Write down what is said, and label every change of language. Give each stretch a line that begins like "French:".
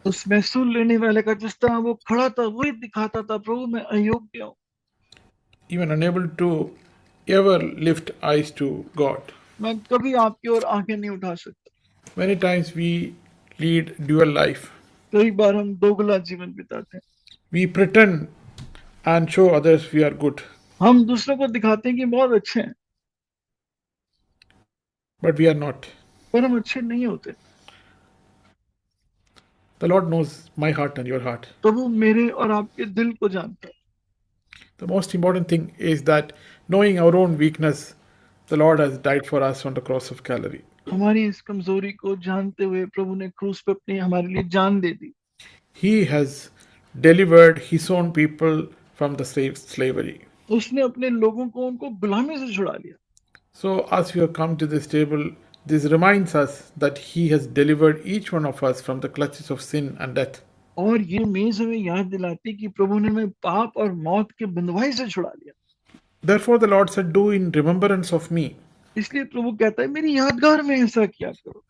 Hindi: उस महसूल लेने वाले का जिस तरह वो खड़ा था वही दिखाता था, प्रभु मैं अयोग्य हूँ,
English: Even unable to ever lift eyes to God.
Hindi: मैं कभी आपकी ओर आंखें नहीं उठा सकता।
English: Many times we lead dual life.
Hindi: कई बार हम दोगला जीवन बिताते हैं।
English: We pretend and show others we are good,
Hindi: हम दूसरों को दिखाते हैं कि बहुत अच्छे हैं,
English: but we are not.
Hindi: पर हम अच्छे नहीं होते।
English: The Lord knows my heart and your heart.
Hindi: प्रभु मेरे और आपके दिल को जानता है।
English: The most important thing is that knowing our own weakness, the Lord has died for us on the cross of Calvary.
Hindi: हमारी इस कमजोरी को जानते हुए प्रभु ने क्रूस पे अपनी हमारे लिए जान दे दी।
English: He has delivered his own people from the slavery.
Hindi: उसने अपने लोगों को उनको गुलामी से छुड़ा लिया।
English: So as we have come to this table, this reminds us that he has delivered each one of us from the clutches of sin and death.
Hindi: और ये मेज हमें याद दिलाती कि प्रभु ने हमें पाप और मौत के बंधुआई से छुड़ा लिया।
English: Therefore the Lord said, do in remembrance of me.
Hindi: इसलिए प्रभु कहता है मेरी यादगार में ऐसा किया करो।